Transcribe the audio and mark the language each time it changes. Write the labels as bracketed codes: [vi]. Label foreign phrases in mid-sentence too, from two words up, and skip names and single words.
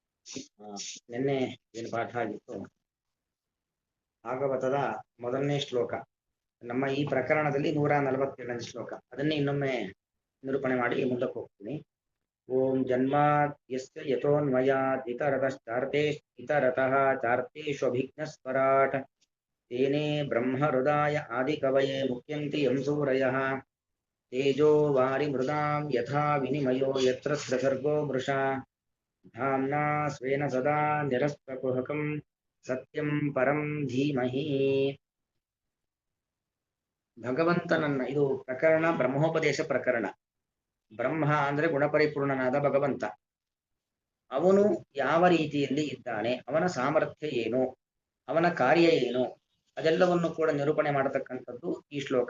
[kn] ನಿನ್ನೆ ಏನು ಪಾಠ ಆಗಿತ್ತು, ಭಾಗವತದ ಮೊದಲನೇ ಶ್ಲೋಕ, ನಮ್ಮ ಈ ಪ್ರಕರಣದಲ್ಲಿ 147ನೇ ಶ್ಲೋಕ. ಅದನ್ನೇ ಇನ್ನೊಮ್ಮೆ ನಿರೂಪಣೆ ಮಾಡಿ ಮುಂದಕ್ಕೆ ಹೋಗ್ತೀನಿ. [sa] ಓಂ ಜನ್ಮಾದ್ಯಸ್ಯ ಯತೋನ್ಮಯಾತ್ ಇತರತಃ ಚಾರ್ತೇಷ್ವಭಿಘ್ನಸ್ವರಾಟ್ ತೇನೇ ಬ್ರಹ್ಮ ಹೃದಯ ಆದಿಕವಯೇ ಮುಖ್ಯಂತಿ ಯಂ ಸೂರಯಃ ತೇಜೋ ವಾರಿ ಮೃದಾಂ ಯಥಾ ವಿನಿಮಯೋ ಯತ್ರ ಸರ್ಗೋ ಮೃಷಾ ಧಾಮ್ನಾ ಸ್ವೇನ ಸದಾ ನಿರಸ್ತಕುಹಕಂ ಸತ್ಯಂ ಪರಂ ಧೀಮಹಿ. [kn] ಭಗವಂತನನ್ನ, ಇದು ಪ್ರಕರಣ ಬ್ರಹ್ಮೋಪದೇಶ ಪ್ರಕರಣ. ಬ್ರಹ್ಮ ಅಂದ್ರೆ ಗುಣಪರಿಪೂರ್ಣನಾದ ಭಗವಂತ. ಅವನು ಯಾವ ರೀತಿಯಲ್ಲಿ ಇದ್ದಾನೆ, ಅವನ ಸಾಮರ್ಥ್ಯ ಏನು, ಅವನ ಕಾರ್ಯ ಏನು, ಅದೆಲ್ಲವನ್ನು ಕೂಡ ನಿರೂಪಣೆ ಮಾಡತಕ್ಕಂಥದ್ದು ಈ ಶ್ಲೋಕ.